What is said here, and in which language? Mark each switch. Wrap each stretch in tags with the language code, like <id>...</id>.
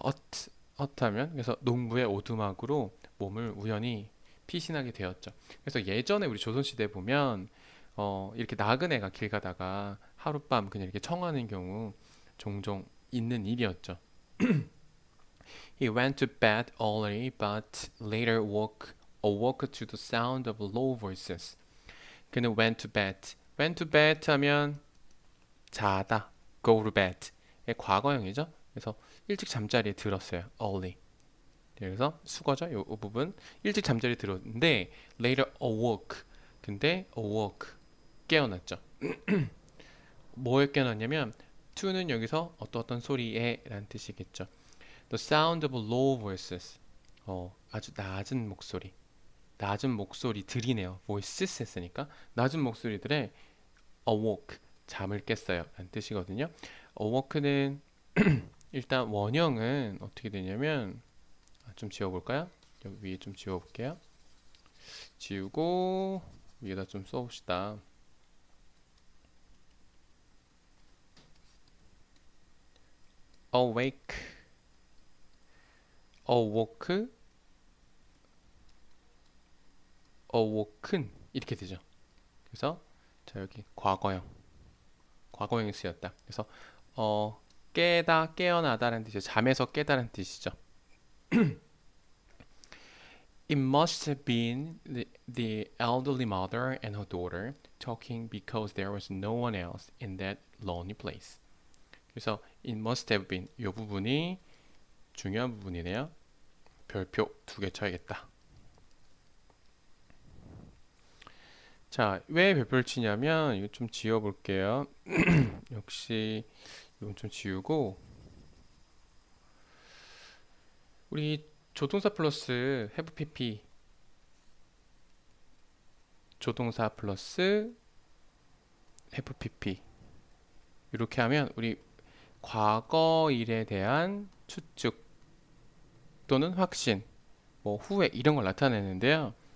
<ko>hut 하면 그래서 농부의 오두막으로 몸을 우연히 피신하게 되었죠. 그래서 예전에 우리 조선시대 보면 이렇게 나그네가 길 가다가 하룻밤 그냥 이렇게 청하는 경우 종종 있는 일이었죠.</ko> <en>He went to bed early, but later awoke to the sound of low voices.</en> <ko>그는</ko> <en>went to bed. went to bed</en> <ko>하면 자다.</ko> <en>go to bed</en> <ko>의 과거형이죠. 그래서 일찍 잠자리에 들었어요.</ko> <en>early.</en> <ko>그래서 수거죠. 이 부분 일찍 잠자리에 들었는데</ko> <en>later awoke.</en> <ko>근데</ko> <en>awoke</en> <ko>깨어났죠. 뭐에 깨어났냐면 to는 여기서 어떤 소리에 라는 뜻이겠죠.</ko> <en>The sound of low voices.</en> <ko>아주 낮은 목소리. 낮은 목소리들이네요.</ko> <en>voices</en> <ko>했으니까 낮은 목소리들의</ko> <en>awoke</en> <ko>잠을 깼어요 라는 뜻이거든요.</ko> <en>awoke</en> <ko>는 일단 원형은 어떻게 되냐면 좀 지워볼까요? 여기 위에 좀 지워볼게요. 지우고 위에다 좀 써봅시다.</ko> <en>awake, awoke, awoken</en> <ko>이렇게 되죠. 그래서 자 여기 과거형이 쓰였다. 그래서 깨어나다라는 뜻이죠. 잠에서 깨다라는 뜻이죠.</ko> <en>It must have been the elderly mother and her daughter talking because there was no one else in that lonely place.</en> <ko>그래서</ko> <en>it must have been</en> <ko>이 부분이 중요한 부분이네요. 별표 2개 쳐야겠다. 자, 왜 별표를 치냐면 이거 좀 지워볼게요. 역시 이건 좀 지우고 우리 조동사 플러스</ko> <en>have pp</en> <ko>조동사 플러스 have pp 이렇게 하면 우리 과거 일에 대한 추측 또는 확신 뭐 후회 이런 걸 나타내는데요.</ko>